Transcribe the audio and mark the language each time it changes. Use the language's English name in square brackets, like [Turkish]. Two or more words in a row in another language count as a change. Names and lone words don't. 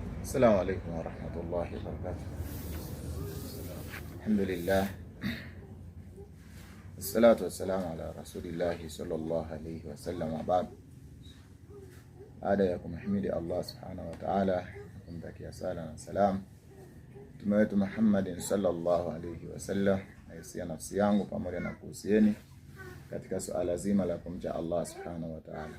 [Arabic] السلام عليكم ورحمة الله وبركاته. الحمد لله والصلاة والسلام على رسول الله صلى الله عليه وسلم. وبعد, [Swahili] baada ya kumhimidi Allah [Arabic] سبحانه وتعالى, [Swahili] kumtakia sala na salam Mtume wetu Muhammad [Arabic] صلى الله عليه وسلم, [Swahili] nahusia nafsi yangu pamoja na kuhusieni katika suala zima la kumcha Allah [Arabic] سبحانه وتعالى.